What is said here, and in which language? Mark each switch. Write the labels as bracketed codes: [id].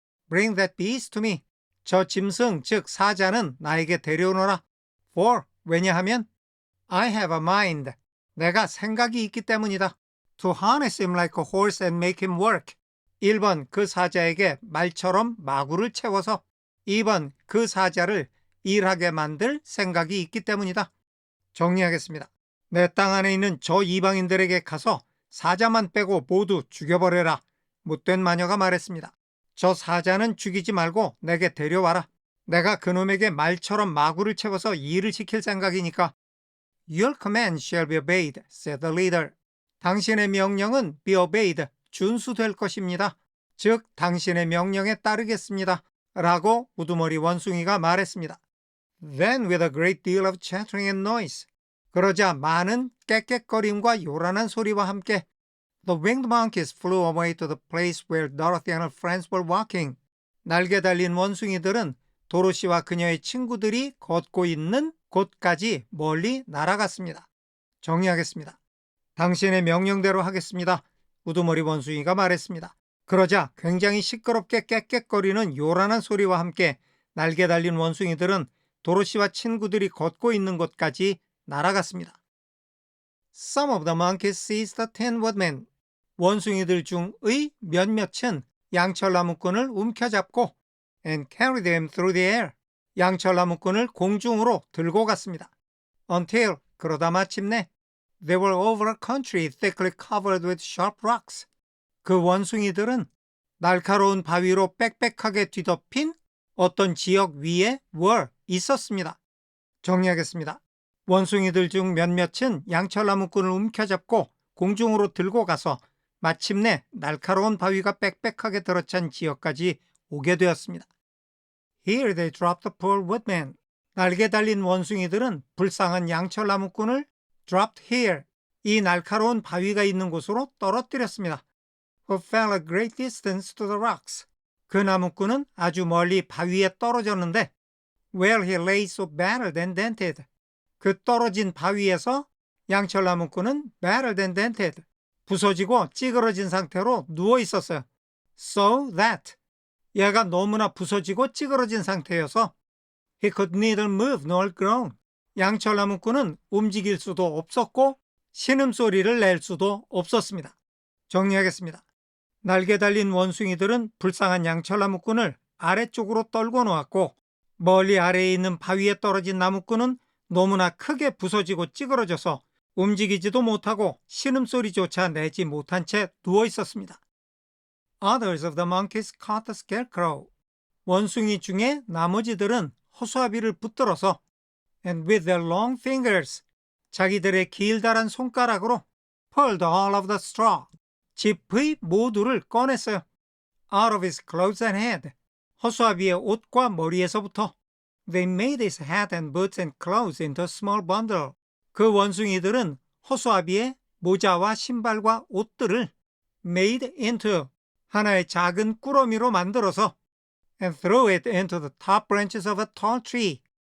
[en] Bring that beast to me. [ko] 저 짐승, 즉 사자는 나에게 데려오너라. [en] For, [ko] 왜냐하면 [en] I have a mind. [ko] 내가 생각이 있기 때문이다. [en] To harness him like a horse and make him work. [ko] 1번, 그 사자에게 말처럼 마구를 채워서 2번, 그 사자를 일하게 만들 생각이 있기 때문이다. 정리하겠습니다. 내 땅 안에 있는 저 이방인들에게 가서 사자만 빼고 모두 죽여버려라. 못된 마녀가 말했습니다. 저 사자는 죽이지 말고 내게 데려와라. 내가 그놈에게 말처럼 마구를 채워서 일을 시킬 생각이니까. [en] Your command shall be obeyed, said the leader. [ko] 당신의 명령은 [en] be obeyed, [ko] 준수될 것입니다. 즉, 당신의 명령에 따르겠습니다. 라고 우두머리 원숭이가 말했습니다. [en] Then with a great deal of chattering and noise. [ko] 그러자 많은 깨깨거림과 요란한 소리와 함께 [en] The winged monkeys flew away to the place where Dorothy and her friends were walking. [ko] 날개 달린 원숭이들은 도로시와 그녀의 친구들이 걷고 있는 곳까지 멀리 날아갔습니다. 정리하겠습니다. 당신의 명령대로 하겠습니다. 우두머리 원숭이가 말했습니다. 그러자 굉장히 시끄럽게 깨깨거리는 요란한 소리와 함께 날개 달린 원숭이들은 도로시와 친구들이 걷고 있는 곳까지 날아갔습니다. [en] Some of the monkeys seized the Tin Woodman. [ko] 원숭이들 중의 몇몇은 양철나무꾼을 움켜잡고 [en] and carried him through the air. [ko] 양철나무꾼을 공중으로 들고 갔습니다. [en] Until, [ko] 그러다 마침내 [en] they were over a country thickly covered with sharp rocks. [ko] 그 원숭이들은 날카로운 바위로 빽빽하게 뒤덮인 어떤 지역 위에 [en] were, [ko] 있었습니다. 정리하겠습니다. 원숭이들 중 몇몇은 양철나무꾼을 움켜잡고 공중으로 들고 가서 마침내 날카로운 바위가 빽빽하게 들어찬 지역까지 오게 되었습니다. [en] Here they dropped the poor woodman. [ko] 날개 달린 원숭이들은 불쌍한 양철나무꾼을 [en] dropped here, [ko] 이 날카로운 바위가 있는 곳으로 떨어뜨렸습니다. [en] Who fell a great distance to the rocks. [ko] 그 나무꾼은 아주 멀리 바위에 떨어졌는데 [en] where he lay so battered and dented. [ko] 그 떨어진 바위에서 양철나무꾼은 [en] battered and dented, [ko] 부서지고 찌그러진 상태로 누워 있었어요. [en] So that, [ko] 얘가 너무나 부서지고 찌그러진 상태여서 [en] he could neither move nor groan. [ko] 양철나무꾼은 움직일 수도 없었고 신음소리를 낼 수도 없었습니다. 정리하겠습니다. 날개 달린 원숭이들은 불쌍한 양철나무꾼을 아래쪽으로 떨고 놓았고 멀리 아래에 있는 바위에 떨어진 나무꾼은 너무나 크게 부서지고 찌그러져서 움직이지도 못하고 신음소리조차 내지 못한 채 누워 있었습니다. [en] Others of the monkeys caught the scarecrow. [ko] 원숭이 중에 나머지들은 허수아비를 붙들어서 [en] and with their long fingers, [ko] 자기들의 길다란 손가락으로 [en] pulled all of the straw, [ko] 짚의 모두를 꺼냈어요. [en] Out of his clothes and head, [ko] 허수아비의 옷과 머리에서부터. [en] They made his hat and boots and clothes into a small bundle. [ko] 그 원숭이들은 허수아비의 모자와 신발과 옷들을 [en] made into, [ko] 하나의 작은 꾸러미로 만들어서 [en] and threw it into the top branches of a tall tree.